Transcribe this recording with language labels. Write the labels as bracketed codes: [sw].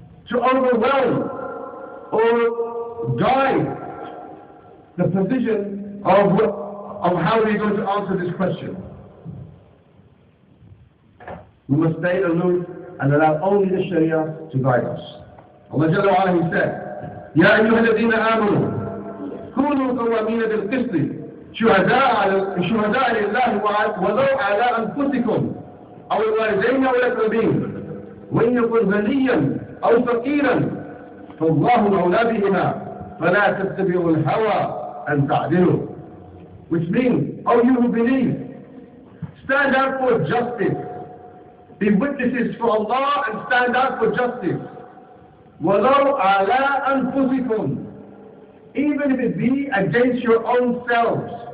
[en] to overwhelm or guide the position of how we're going to answer this question. We must stay aloof and allow only the Sharia to guide us. [ar] Allah Jalla wa Ala, [en] He said, [ar] يَا أَيُّهَا الَّذِينَ آمَنُوا كُونُوا قَوَّامِينَ بِالْقِسْطِ شهداء لله ولو على أنفسكم أو الوالدين أو الأقربين وإن يكن غنيا أو فقيرا فالله مولى بهما فلا تتبعوا الهوى أن تعدلوا. [en] Which means, oh you who believe, stand up for justice be witnesses for Allah and stand out for justice. [ar] وَلَوْ عَلَىٰ أَنفُسِكُمْ, [en] even if it be against your own selves.